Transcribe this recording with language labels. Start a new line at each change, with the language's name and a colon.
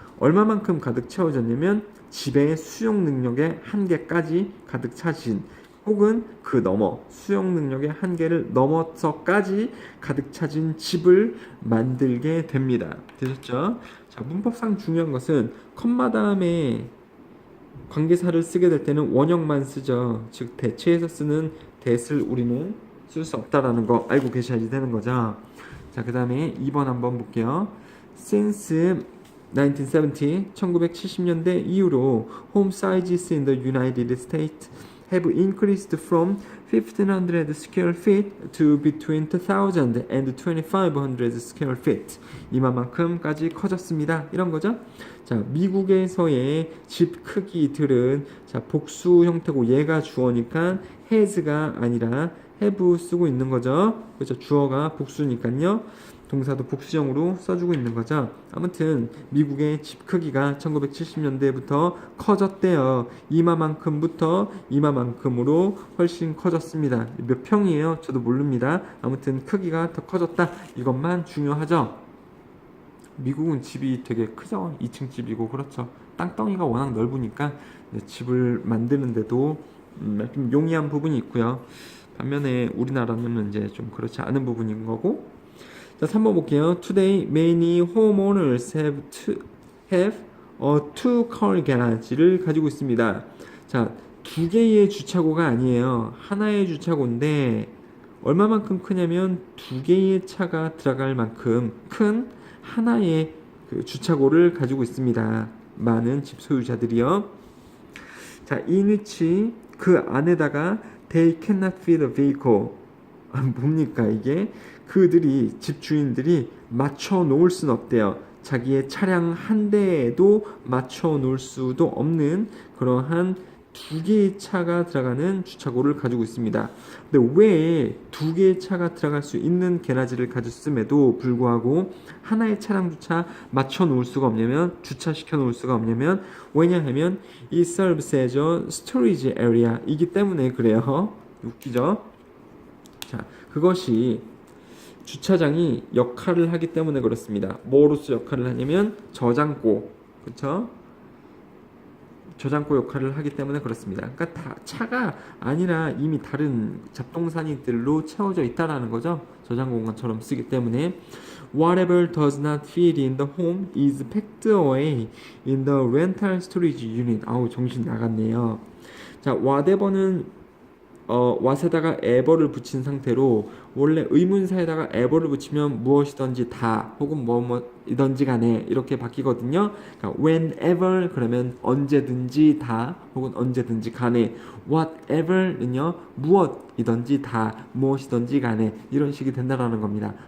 Korean: 얼마만큼 가득 채워졌냐면 집의 수용 능력의 한계까지 가득 차진, 혹은 그 넘어 수용 능력의 한계를 넘어서까지 가득 차진 집을 만들게 됩니다. 되셨죠? 자, 문법상 중요한 것은 컴마 다음에 관계사를 쓰게 될 때는 원형만 쓰죠. 즉 대체해서 쓰는 that을 우리는 쓸 수 없다라는 거 알고 계셔야지 되는 거죠. 자, 그 다음에 2번 한번 볼게요.
English: Since 1970,
Korean: 1970년대 이후로
English: home sizes in the United States have increased from 1,500 square feet to between 2,000 and 2,500 square feet.
Korean: 이만큼까지 커졌습니다. 이런 거죠. 자, 미국에서의 집 크기들은 자, 복수 형태고 얘가 주어니까 has가 아니라 have 쓰고 있는 거죠. 그렇죠. 주어가 복수니까요. 동사도 복수형으로 써주고 있는 거죠. 아무튼 미국의 집 크기가 1970년대부터 커졌대요. 이마만큼부터 이마만큼으로 훨씬 커졌습니다. 몇 평이에요? 저도 모릅니다. 아무튼 크기가 더 커졌다. 이것만 중요하죠. 미국은 집이 되게 크죠. 2층 집이고 그렇죠. 땅덩이가 워낙 넓으니까 집을 만드는데도 좀 용이한 부분이 있고요. 반면에 우리나라는 이제 좀 그렇지 않은 부분인 거고. 자, 3번 볼게요.
English: Today many homeowners have a two-car garage를
Korean: 가지고 있습니다. 자, 두 개의 주차고가 아니에요. 하나의 주차고인데 얼마만큼 크냐면 두 개의 차가 들어갈 만큼 큰 하나의 그 주차고를 가지고 있습니다. 많은 집 소유자들이요.
English: 자, in which
Korean: 그 안에다가
English: they cannot fit a vehicle.
Korean: 뭡니까 이게? 그들이 집주인들이 맞춰 놓을 수는 없대요. 자기의 차량 한 대에도 맞춰 놓을 수도 없는 그러한 두 개의 차가 들어가는 주차고를 가지고 있습니다. 근데 왜 두 개의 차가 들어갈 수 있는 게라지를 가졌음에도 불구하고 하나의 차량 주차 맞춰 놓을 수가 없냐면 주차시켜 놓을 수가 없냐면 왜냐하면 이
English: serves as a storage area
Korean: 이기 때문에 그래요. 웃기죠? 자, 그것이 주차장이 역할을 하기 때문에 그렇습니다. 뭐로서 역할을 하냐면 저장고, 그렇죠? 저장고 역할을 하기 때문에 그렇습니다. 그러니까 다 차가 아니라 이미 다른 잡동사니들로 채워져 있다라는 거죠. 저장 공간처럼 쓰기 때문에
English: whatever does not fit in the home is packed away in the rental storage unit.
Korean: 아우 정신 나갔네요. 자, whatever는 what에다가 ever를 붙인 상태로 원래 의문사에다가 ever를 붙이면 무엇이든지 다 혹은 뭐이든지 간에 이렇게 바뀌거든요. 그러니까 whenever 그러면 언제든지 다 혹은 언제든지 간에 whatever는요 무엇이든지 다 무엇이든지 간에 이런 식이 된다라는 겁니다.